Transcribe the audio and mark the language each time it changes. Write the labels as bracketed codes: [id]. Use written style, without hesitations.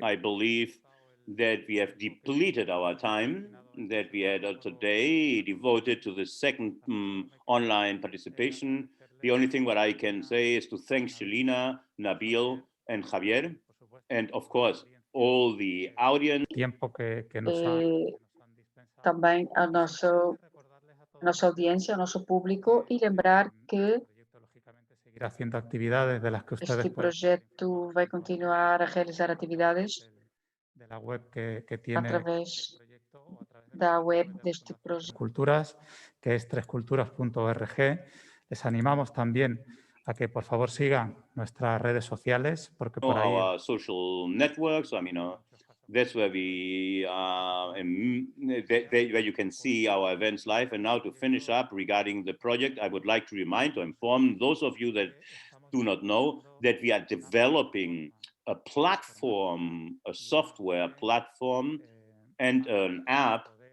[en] I believe that we have depleted our time that we had today devoted to the second online participation. The only thing what I can say is to thank Shelina, Nabeel, and Javier, and of course all the audience. [es] Tiempo que nos han [pt] Também a nossa audiência, ao nosso público, e lembrar que [es] seguir haciendo actividades de las que ustedes [pt] este projeto vai continuar a realizar atividades [es] de la web que tiene [pt] através da web deste projeto. [es] Culturas, que es tresculturas.org. Les animamos también a que por favor sigan nuestras redes sociales, porque por ahí [en] our social networks. That's where we where you can see our events live. And now to finish up regarding the project, I would like to inform those of you that do not know that we are developing a platform, a software platform and an app.